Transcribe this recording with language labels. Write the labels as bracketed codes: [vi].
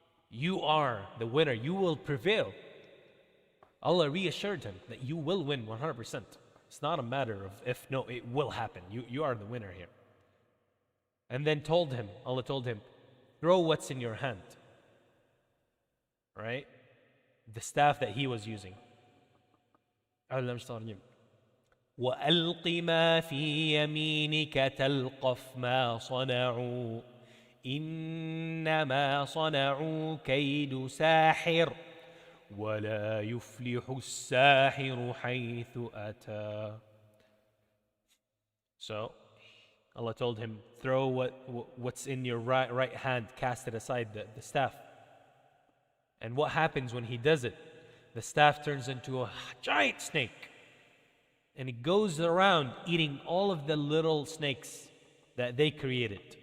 [en] You are the winner. You will prevail. Allah reassured him that you will win 100%. It's not a matter of if, no, it will happen. You are the winner here. And then Allah told him, throw what's in your hand. Right? The staff that he was using. [ar] وألق ما في يمينك تلقف ما صنعوا إنما صنعوا كيد ساحر ولا يفلح الساحر حيث أتى. [en] So Allah told him, throw what's in your right hand, cast it aside, the staff. And what happens when he does it? The staff turns into a giant snake. And it goes around eating all of the little snakes that they created.